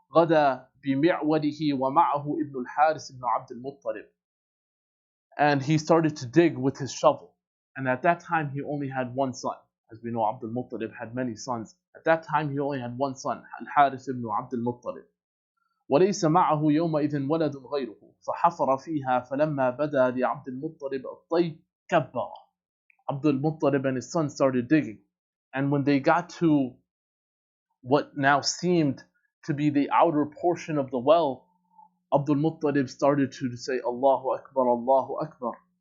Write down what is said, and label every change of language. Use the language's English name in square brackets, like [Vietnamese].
[Arabic] غَدَى بِمِعْوَدِهِ وَمَعَهُ ابْنُ الْحَارِثِ بْنُ عَبْدِ الْمُطَّلِبِ. [English] And he started to dig with his shovel. And at that time he only had one son. As we know, Abdul Muttalib had many sons. At that time he only had one son, Al-Harith ibn Abdul Muttalib. [Arabic] وليس معه يومئذ ولد غيره فحفر فيها فلما بدا لعبد المطلب الطي كبر. [English] Abdul Muttalib and his son started digging. And when they got to what now seemed to be the outer portion of the well, Abdul Muttalib started to say, Allahu Akbar, Allahu Akbar.